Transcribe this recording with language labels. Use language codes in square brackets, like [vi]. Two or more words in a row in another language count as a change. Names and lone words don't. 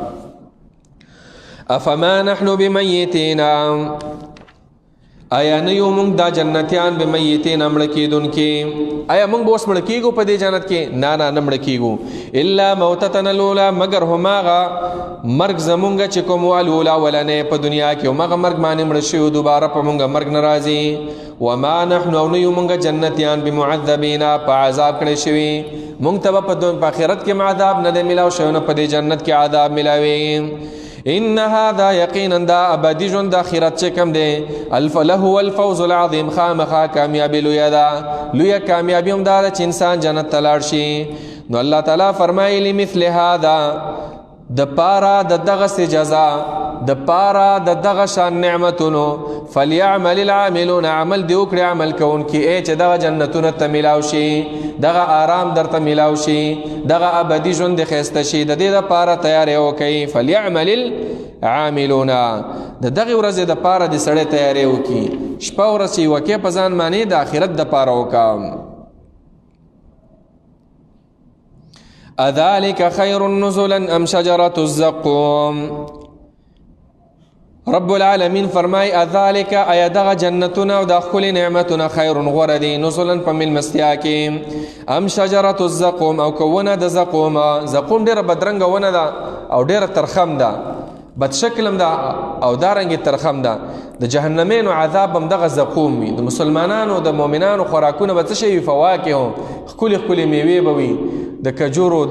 [ar] افما نحن بمیتین [ps] آیا نه یو موږ دا جنتیان بمیتین مړه کېدونکي آیا موږ به اوس مړه کېږو په دې جنت کې نه نه مړه کېږو [ar] الا موتتنا الاولی [ps] مګر هماغه مرګ زمونږ چې کوم الاولی ولنې په دنیا کې هماغه مرګ باندې مړه شوي دوباره په موږ مرګ نه راځي [ar] وما نحن [ps] او نه یو موږ جنتیان بمعذبین په عذاب کړی شوي موږ ته به په آخرت کې عذاب نه دی میلاو شوی نه په دې جنت کې عذاب میلاوي [ar] ان هذا [ps] یقینا دا ابدی ژوند د آخرت چې کوم دی [ar] له الفوز العظیم [ps] خامخا کامیابي لویه ده لویه کامیابي هم دا ده چې انسان جنت ته لاړ شي نو الله تعالی فرمایي [ar] مثل هذا [ps] د پارا د دغه جزا د پارا د دغه شان نعمتونو [ar] فليعمل العاملون [ps] عمل دی وکړي عمل کوونکي چې دغه جنتونه ته میلاو شي دغه آرام درته میلاو شي دغه ابدي ژوند ښایسته شي د دې دپاره تیاری وکړئ [ar] فليعمل عاملون [ps] د دغه ورځې د پاره د سړی تیاری وکي شپه ورځ چې وکې په ځان باندې د آخرت د پاره وکم [ar] اذلك خير نزلا ام شجرة الزقوم رب العالمین [ps] فرمای اذالک ایا دغه جنتونه او د خپل نعمتونه خیر غردی نزلا په ملمستیا کې [ar] ام شجرة الزقوم [ps] او کوونه د زقوم ډیره بدرنګه ونه ده او ډیره ترخم ده بد شکلم ده او دارنګ ترخم ده د جهنمینو عذاب هم دغه زقوم وي د مسلمانانو د مؤمنانو خوراکونه به څه شي فواکه خپل میوې به وي د کجورو د